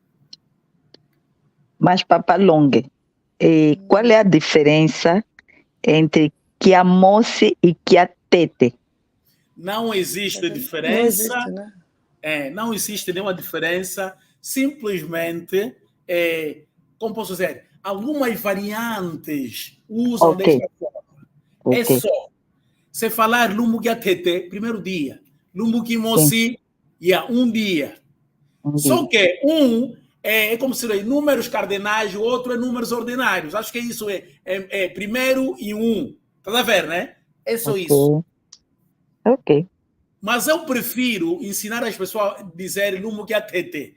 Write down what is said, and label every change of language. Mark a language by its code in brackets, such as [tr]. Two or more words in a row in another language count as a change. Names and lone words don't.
[pt] Mas, Papa Longa, qual é a diferença entre Kiamosi e Kiatete? Não existe diferença. Não existe, né? Não existe nenhuma diferença. Simplesmente, como posso dizer, algumas variantes usam desta forma. É só. Se falar [kg] lumbu Kiatete, [pt] primeiro dia. [kg] Lumbu Kimosi, [pt] um dia. Só que é como se fosse números cardinais, o outro é números ordinários. Acho que isso é primeiro e um. Tá vendo, né? É só isso. Ok. Mas eu prefiro ensinar as pessoas a dizer [kg] lumbu Kiatete.